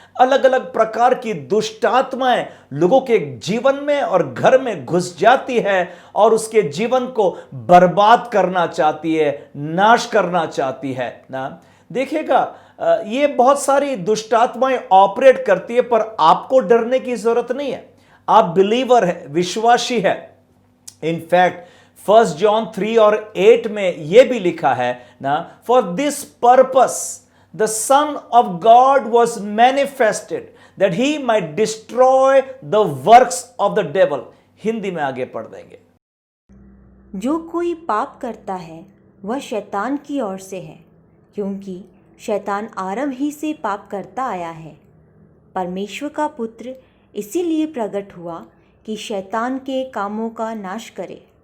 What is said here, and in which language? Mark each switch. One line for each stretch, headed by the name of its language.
Hindi: अलग अलग प्रकार की दुष्ट आत्माएं लोगों के जीवन में और घर में घुस जाती है और उसके जीवन को बर्बाद करना चाहती है, नाश करना चाहती है ना। देखिएगा, ये बहुत सारी दुष्ट आत्माएं ऑपरेट करती है, पर आपको डरने की जरूरत नहीं है। आप बिलीवर है, विश्वासी है। इनफैक्ट 1 जॉन 3:8 में यह भी लिखा है ना,
English: For this purpose the Son of God was manifested that he might destroy the works of the devil।
Hindi: Hindi में आगे पढ़ देंगे। जो कोई पाप करता है वह शैतान की ओर से है, क्योंकि शैतान आरंभ ही से पाप करता आया है। परमेश्वर का पुत्र इसीलिए प्रकट हुआ कि शैतान के कामों का नाश करे।